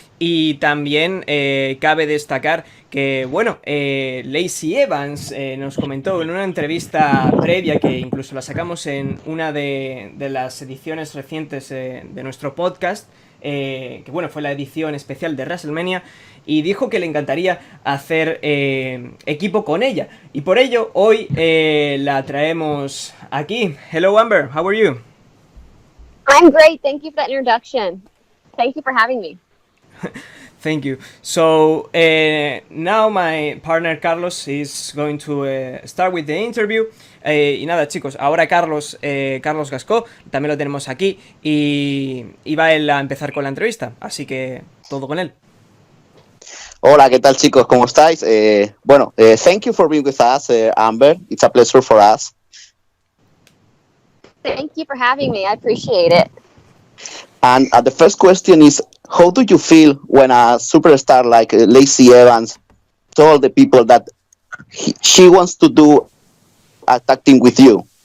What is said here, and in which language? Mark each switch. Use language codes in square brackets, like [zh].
[es] Y también cabe destacar que, bueno, Lacey Evans nos comentó en una entrevista previa, que incluso la sacamos en una de las ediciones recientes de nuestro podcast, que bueno, fue la edición especial de WrestleMania, y dijo que le encantaría hacer equipo con ella. Y por ello, hoy la traemos aquí. [en] Hello, Amber, how are you? I'm great. Thank you for that introduction. Thank you for having me. Thank you. So now my partner Carlos is going to start with the interview. [es] Y nada, chicos, ahora Carlos Gascó también lo tenemos aquí y va él a empezar con la entrevista, así que todo con él. Hola, ¿qué tal, chicos? ¿Cómo estáis? [en] Thank you for being with us, Amber. It's a pleasure for us. Thank you for having me. I appreciate it. And the first question is, how do you feel when a superstar like Lacey Evans told the people that she wants to do a tag team with you?